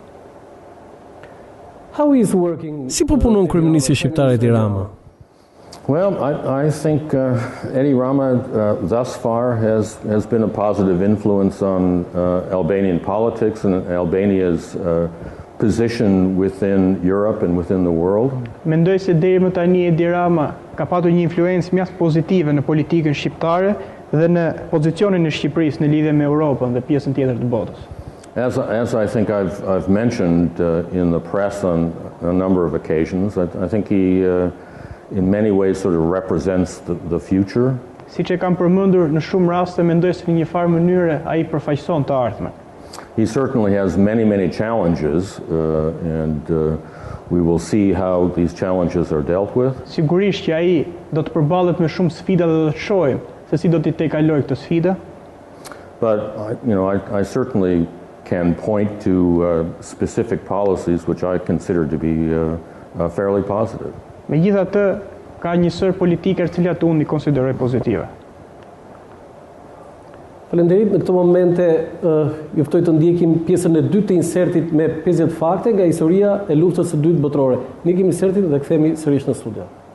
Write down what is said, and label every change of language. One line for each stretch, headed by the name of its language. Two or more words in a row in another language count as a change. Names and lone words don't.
Albanian: Si po punon kryeministri shqiptar Edi Rama?
English: Well, I think Edi Rama thus far has been a positive influence on Albanian politics and Albania's position within Europe and within the world.
Albanian: Mendoj se deri më tani Edi Rama ka patur një influencë mjaft pozitive në politikën shqiptare dhe në pozicionin e Shqipërisë në lidhje me Europën dhe pjesën tjetër të botës.
English: As I think I've mentioned in the press on a number of occasions, I think he in many ways sort of represents the future.
Albanian: Siç e kam përmendur në shumë raste, mendoj se në një farë mënyre ai përfaqëson të ardhmen.
English: He certainly has many challenges and we will see how these challenges are dealt with.
Albanian: Sigurisht që ai do të përballet me shumë sfida dhe do të shohim se si do t'i tejkalojë këtë sfida.
English: But I certainly can point to specific policies which I consider to be fairly positive.
Albanian: Megjithatë, ka një sër politike të cilat unë i konsideroj pozitive. Faleminderit, në këtë momente ju ftoj të ndjekim pjesën e dytë të insertit me 50 fakte nga historia e luftës së dytë botërore. Ndjekim insertin dhe kthehemi sërish në studio.